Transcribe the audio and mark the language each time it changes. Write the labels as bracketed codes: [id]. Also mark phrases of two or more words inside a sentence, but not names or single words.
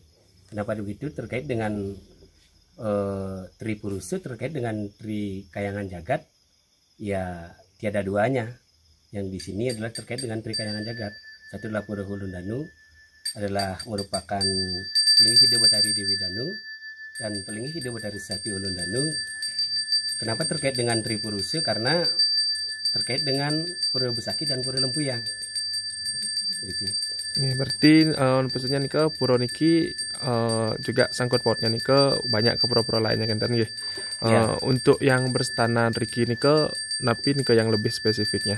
[id] Kenapa begitu? Terkait dengan Tri Purusa, terkait dengan Tri Kayangan Jagat, ya tiada duanya. Yang di sini adalah terkait dengan Tri Kayangan Jagat. Satu adalah Pura Kulon Danu, adalah merupakan Pelinggi Hida Batari Dewi Danu dan Pelinggi Hida Batari Sakti Ulun Danu. Kenapa terkait dengan Tri Purusa? Karena terkait dengan Pura Besaki dan Pura Lempuyang. Gitu. Berarti maksudnya nih pura niki juga sangkut pautnya nih banyak ke pura-pura lainnya kan nggih. Untuk yang berstana Riki nih napi nih yang lebih spesifiknya.